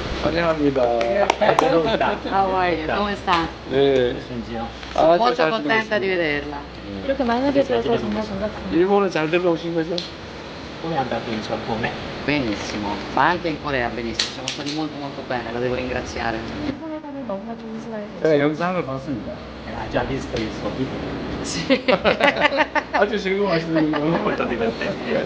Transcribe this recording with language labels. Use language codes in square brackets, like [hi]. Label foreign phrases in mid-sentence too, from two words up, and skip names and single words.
[ko] 환영합니다. [it] Hawaii, come sta? [ko] 네. 아, [it] Molto [ko] 잘 [it] contenta di [ko] 들어오신 [it] vederla. [ko] 이렇게 만나게 돼서 정말 반갑습니다. 일본은 잘 들어오신 거죠? [it] Come è andato in Giappone? Benissimo, ma anche in Corea benissimo, siamo stati molto bene, la devo ringraziare. [ko] 일본에 가면 너무나 좋은 시간이 제가 영상을 봤습니다. [it] Ha già visto il suo video? Sì. [ko] 아주 즐거워하시는 거. [it] Molto divertente.